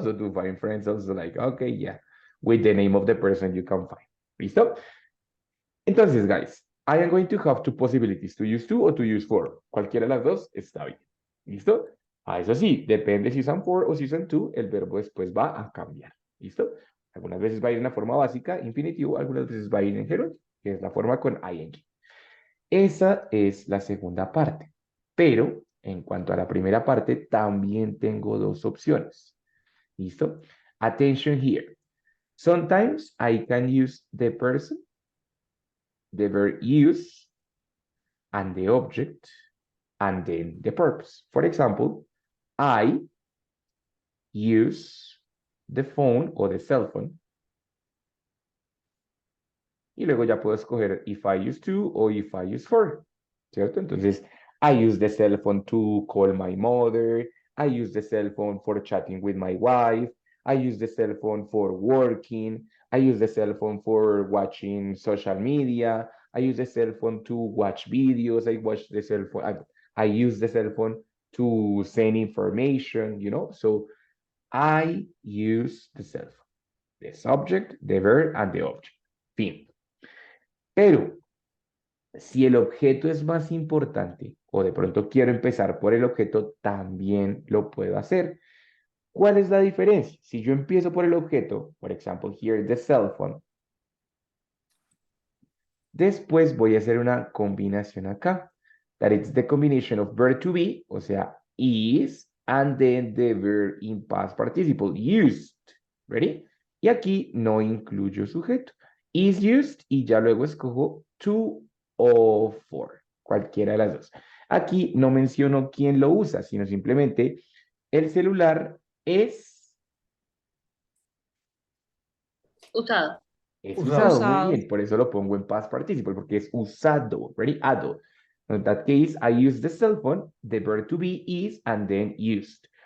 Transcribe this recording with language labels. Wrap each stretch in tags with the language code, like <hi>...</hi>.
<en>So to find friends also like, okay, yeah. With the name of the person you can find.</en> <es>¿Listo? Entonces,</es> <en>guys, I am going to have two possibilities, to use to</en> <es>o</es> <en>to use for.</en> <es>Cualquiera de las dos está bien. ¿Listo? Eso sí, depende si usan for o si usan to, el verbo después va a cambiar. ¿Listo? Algunas veces va a ir en la forma básica, infinitivo, algunas veces va a ir en gerund, que es la forma con ing. Esa es la segunda parte. Pero, en cuanto a la primera parte, también tengo dos opciones. ¿Listo?</es> <en>Attention here. Sometimes I can use the person, the verb use, and the object, and then the purpose. For example, I use the phone or the cell phone.</en> <es>Y luego ya puedo escoger</es> <en>if I use to</en> <es>o</es> <en>if I use for.</en> <es>¿Cierto? Entonces,</es> <en>I use the cell phone to call my mother. I use the cell phone for chatting with my wife. I use the cell phone for working. I use the cell phone for watching social media. I use the cell phone to watch videos. I use the cell phone to send information, you know? So I use the cell phone. The subject, the verb, and the object.</en> <es>Fin. Pero si el objeto es más importante o de pronto quiero empezar por el objeto, también lo puedo hacer. ¿Cuál es la diferencia? Si yo empiezo por el objeto, por ejemplo,</es> <en>here the cell phone,</en> <es>después voy a hacer una combinación acá.</es> <en>That it's the combination of verb to be,</en> <es>o sea,</es> <en>is, and then the verb in past participle, used. ¿Ready?</en> <es>Y aquí no incluyo sujeto. Is used y ya luego escojo to o for, cualquiera de las dos. Aquí no menciono quién lo usa, sino simplemente el celular es Usado. usado. Muy Usado. bien, por eso lo pongo en past participle, porque es usado,</es> <en>ready,</en> <es>ado.</es> <en>In that case, I use the cell phone, the verb to be is, and then used.</en>